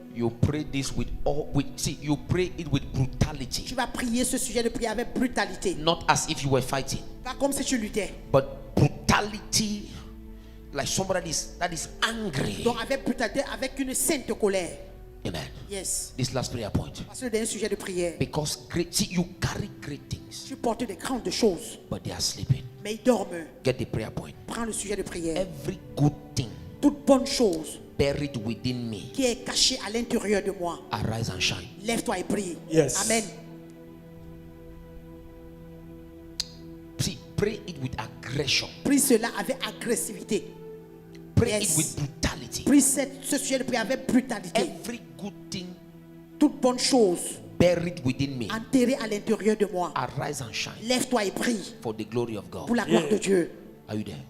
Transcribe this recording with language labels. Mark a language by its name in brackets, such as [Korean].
[English] You pray this with all you pray it with brutality. [French] Tu vas prier ce sujet de prière avec brutalité. [English] Not as if you were fighting, [French] Pas comme si tu luttais. [English] but brutality, like somebody that is angry. [French] Donc avec brutalité, avec une sainte colère. [English] Amen. Yes. This last prayer point. [French] Parce que le dernier sujet de prière. [English] Because you carry great things, [French] Tu portes des grandes choses, [English] but they are sleeping. [French] mais ils dorment. [English] Get the prayer point. [French] Prends le sujet de prière. [English] Every good thing [French] Toute bonne chose [English] buried within me, [French] qui est cachée à l'intérieur de moi, [English] arise and shine. [French] lève-toi et prie. [English] Yes. Amen. See, pray it with aggression. [French] Prie cela avec agressivité. [English] Pray Yes. it with brutality. [French] Prie ce sujet de prière avec brutalité. [English] Every good thing [French] Toute bonne chose [English] buried within me, [French] enterrée à l'intérieur de moi, [English] arise and shine [French] lève-toi et prie [English] for the glory of [French] pour [English] God. [French] la gloire de Dieu. [English] Are you there?